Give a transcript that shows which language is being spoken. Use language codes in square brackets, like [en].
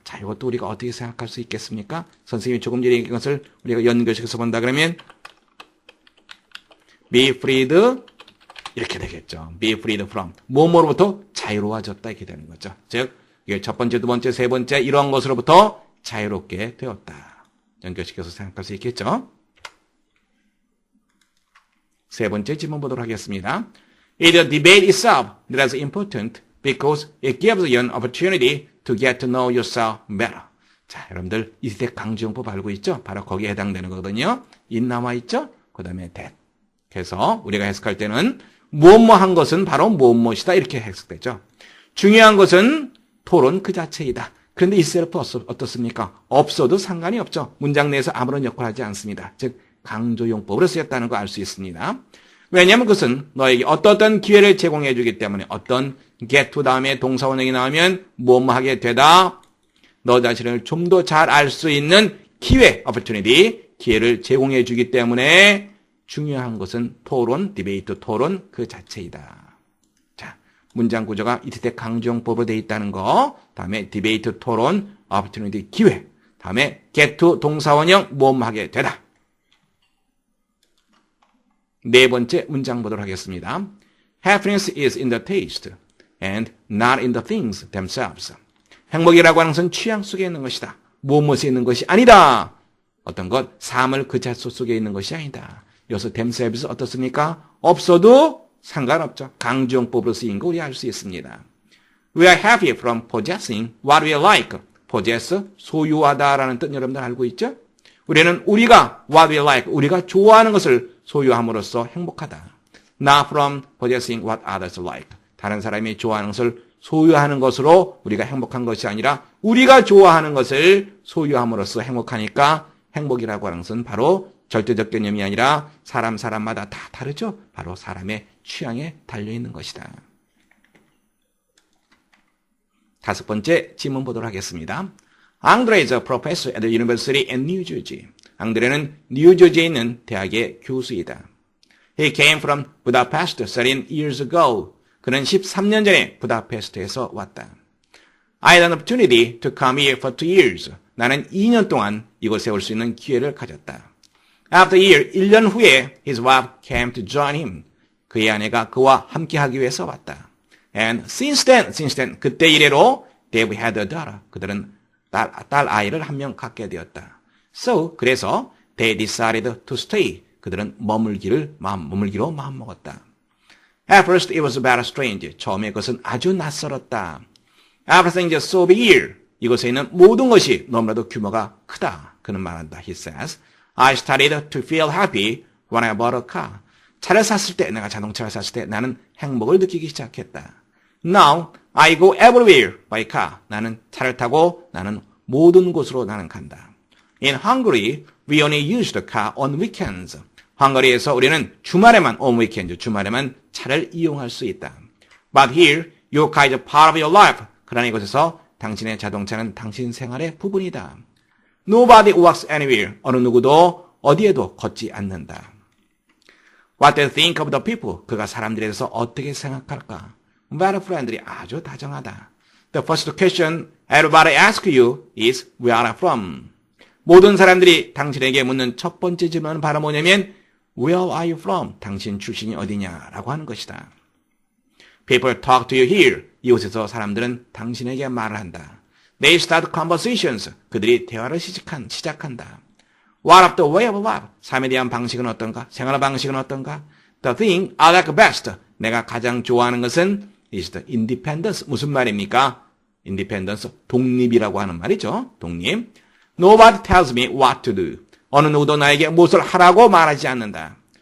[ko] 자, 이것도 우리가 어떻게 생각할 수 있겠습니까? 선생님이 조금 전에 얘기한 것을 우리가 연결시켜서 본다 그러면 [en] be freed [ko] 이렇게 되겠죠. [en] be freed from [ko] 뭐뭐로부터 자유로워졌다 이렇게 되는 거죠. 즉, 이게 첫 번째, 두 번째, 세 번째 이러한 것으로부터 자유롭게 되었다. 연결시켜서 생각할 수 있겠죠. 세 번째 질문 보도록 하겠습니다. [en] The debate itself is important because it gives you an opportunity to get to know yourself better. [ko] 자, 여러분들 이세 강조용법 알고 있죠? 바로 거기에 해당되는 거거든요. it 나와 있죠? 그 다음에 that. 그래서 우리가 해석할 때는 무엇한 것은 바로 무엇이다 이렇게 해석되죠. 중요한 것은 토론 그 자체이다. 그런데 itself 어떻습니까? 없어도 상관이 없죠. 문장 내에서 아무런 역할을 하지 않습니다. 즉 강조용법으로 쓰였다는 거 알 수 있습니다. 왜냐하면 그것은 너에게 어떤 기회를 제공해 주기 때문에 어떤 [en] get to [ko] 다음에 동사원형이 나오면 뭐뭐 하게 되다. 너 자신을 좀 더 잘 알 수 있는 기회, opportunity, 기회를 제공해 주기 때문에 중요한 것은 토론, 디베이트 토론 그 자체이다. 자, 문장 구조가 이때 강조용법으로 되어 있다는 거. 다음에 디베이트 토론, opportunity 기회. 다음에 get to 동사원형 뭐뭐 하게 되다. 네 번째 문장 보도록 하겠습니다. [en] Happiness is in the taste and not in the things themselves. [ko] 행복이라고 하는 것은 취향 속에 있는 것이다. 무엇에 있는 것이 아니다. 어떤 것, 삶을 그 자체 속에 있는 것이 아니다. 여기서 themselves 어떻습니까? 없어도 상관없죠. 강조용법으로 쓰인 거 우리 알 수 있습니다. [en] We are happy from possessing what we like. [ko] possess, 소유하다라는 뜻 여러분들 알고 있죠? 우리는 우리가 [en] what we like, [ko] 우리가 좋아하는 것을 소유함으로써 행복하다. [en] Not from possessing what others like. [ko] 다른 사람이 좋아하는 것을 소유하는 것으로 우리가 행복한 것이 아니라 우리가 좋아하는 것을 소유함으로써 행복하니까 행복이라고 하는 것은 바로 절대적 개념이 아니라 사람마다 다 다르죠. 바로 사람의 취향에 달려있는 것이다. 다섯 번째 질문 보도록 하겠습니다. [en] 앙드레 is a professor at the University in New Jersey. [ko] 앙드레는 뉴저지에 있는 대학의 교수이다. [en] He came from Budapest 13 years ago. [ko] 그는 13년 전에 부다페스트에서 왔다. [en] I had an opportunity to come here for 2 years. [ko] 나는 2년 동안 이곳에 올 수 있는 기회를 가졌다. [en] After a year, [ko] 1년 후에 [en] his wife came to join him. [ko] 그의 아내가 그와 함께하기 위해서 왔다. [en] And since then, [ko] 그때 이래로 [en] they've had a daughter. [ko] 그들은 딸 아이를 한 명 갖게 되었다. [en] So, [ko] 그래서 [en] they decided to stay. [ko] 그들은 머물기로 마음먹었다. [en] At first, it was about strange. [ko] 처음에 그것은 아주 낯설었다. [en] Everything is so big here. [ko] 이곳에 있는 모든 것이 너무나도 규모가 크다. 그는 말한다. [en] He says, I started to feel happy when I bought a car. [ko] 차를 샀을 때, 내가 자동차를 샀을 때 나는 행복을 느끼기 시작했다. [en] Now, I go everywhere by car. [ko] 나는 차를 타고 나는 모든 곳으로 나는 간다. [en] In Hungary, we only use the car on weekends. [ko] 헝가리에서 우리는 주말에만, [en] on weekend, [ko] 주말에만 차를 이용할 수 있다. [en] But here, your car is part of your life. [ko] 그러나 이곳에서 당신의 자동차는 당신 생활의 부분이다. [en] Nobody walks anywhere. [ko] 어느 누구도 어디에도 걷지 않는다. [en] What they think of the people. [ko] 그가 사람들에 대해서 어떻게 생각할까? [en] Very friendly. [ko] 아주 다정하다. [en] The first question everybody asks you is, where are you from? [ko] 모든 사람들이 당신에게 묻는 첫 번째 질문은 바로 뭐냐면, [en] where are you from? [ko] 당신 출신이 어디냐라고 하는 것이다. [en] People talk to you here. [ko] 이곳에서 사람들은 당신에게 말을 한다. [en] They start conversations. [ko] 그들이 대화를 시작한다. [en] What of the way of life? [ko] 삶에 대한 방식은 어떤가? 생활 방식은 어떤가? [en] The thing I like best. [ko] 내가 가장 좋아하는 것은 [en] is the independence. [ko] 무슨 말입니까? independence, 독립이라고 하는 말이죠. 독립. [en] Nobody tells me what to do. [ko] 어느 누구도 나에게 무엇을 하라고 말하지 않는다.